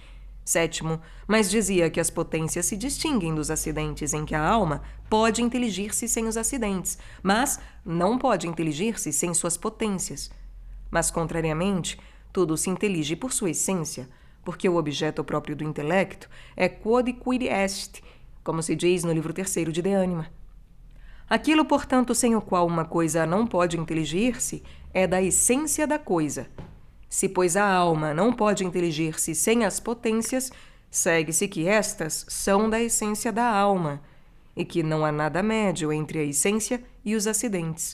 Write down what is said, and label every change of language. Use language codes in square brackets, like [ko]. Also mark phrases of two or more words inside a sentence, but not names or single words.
[pt] Sétimo, mas dizia que as potências se distinguem dos acidentes em que a alma pode inteligir-se sem os acidentes, mas não pode inteligir-se sem suas potências. Mas, contrariamente, tudo se intelige por sua essência, porque o objeto próprio do intelecto é [la] quod quid est, [pt] como se diz no livro 3º de De Anima. Aquilo, portanto, sem o qual uma coisa não pode inteligir-se é da essência da coisa. Se, pois, a alma não pode inteligir-se sem as potências, segue-se que estas são da essência da alma, e que não há nada médio entre a essência e os acidentes.